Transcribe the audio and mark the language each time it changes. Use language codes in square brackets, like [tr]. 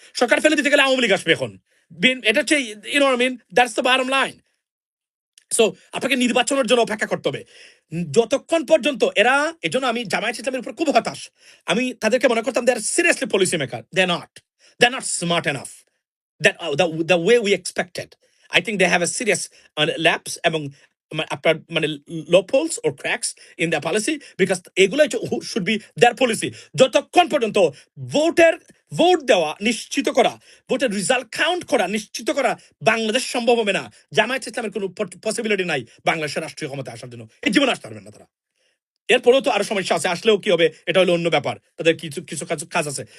[bn] সরকার ফেলে দিতে গেলে আওয়ামী লীগ আসবে এখন। এটা হচ্ছে [en] That's the bottom line. [bn] So আপনাকে নির্বাচনের জন্য অপেক্ষা করতে হবে যতক্ষণ পর্যন্ত এরা। এজন্য আমি জামায়াত ইসলামের উপর খুব হতাশ। আমি তাদেরকে মনে করতাম [en] They are seriously policy maker, they are not smart enough the way we expected. I think they have a serious lapse [bn] এবং আপনার মানে [en] loopholes or cracks in their policy because এগুলো should be their policy. [bn] যতক্ষণ পর্যন্ত ভোট দেওয়া নিশ্চিত করা, ভোটের রেজাল্ট কাউন্ট করা নিশ্চিত করা বাংলাদেশ সম্ভব হবে না, জামায়াত ইসলামের কোনো পসিবিলিটি নাই বাংলাদেশের রাষ্ট্রীয় ক্ষমতা আসার জন্য। এই জীবনে আসতে পারবেন না তারা। এরপরেও তো আরো সমস্যা আছে, আসলেও কি হবে এটা হলো অন্য ব্যাপার, তাদের কিছু কাজ আছে।